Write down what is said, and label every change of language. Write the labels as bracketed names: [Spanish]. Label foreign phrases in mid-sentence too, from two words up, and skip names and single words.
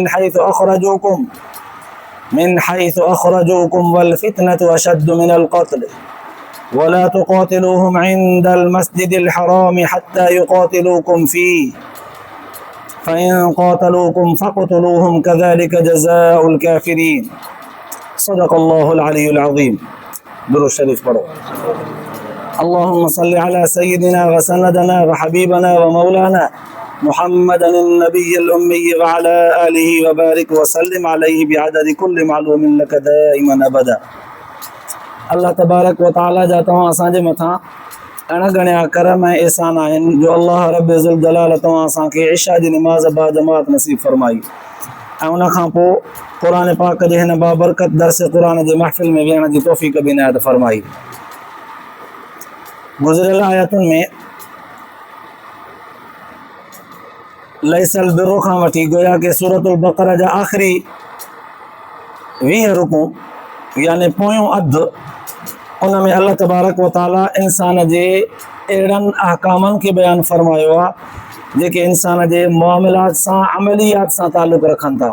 [Arabic] من حيث أخرجوكم والفتنة أشد من القتل ولا تقاتلوهم عند المسجد الحرام حتى يقاتلوكم فيه فإن قاتلوكم فاقتلوهم كذلك جزاء الكافرين صدق الله العلي العظيم. [Urdu] درود شريف پڑھو. [Arabic] اللهم صل على سيدنا وسندنا وحبيبنا ومولانا محمد النبي الأمي وعلى آله وبارك وسلم عليه بعدد كل معلوم لك دائما أبدا. اللہ تبارک و تعالی [Sindhi] جا تواں اساں جے متھاں अणगणिया करम ऐं एहसान आहिनि जो अल्लाह रब ज़ुल जलाल तव्हां असांखे इशा जी निमाज़ बा जमात नसीब फरमाई ऐं उन खां पोइ क़ुरान पाक जे हिन बाबरकत दर्स क़ुरान जे महफ़िल में विहण जी तौफ़ीक़ बि इनायत फरमाई। गुज़िरियल आयतुनि में [Arabic] ليس البر [Sindhi] खां वठी गोया के सूरतुल बक़रा जा आख़िरी 20 रुकूं यानी पोयों अधु उन में [Arabic] الله تبارك وتعالى [Sindhi] इंसान जे अहिड़नि अहकामनि खे बयानु फरमायो आहे जेके इंसान जे मामलात सां अमलियात सां ताल्लुक़ रखनि था।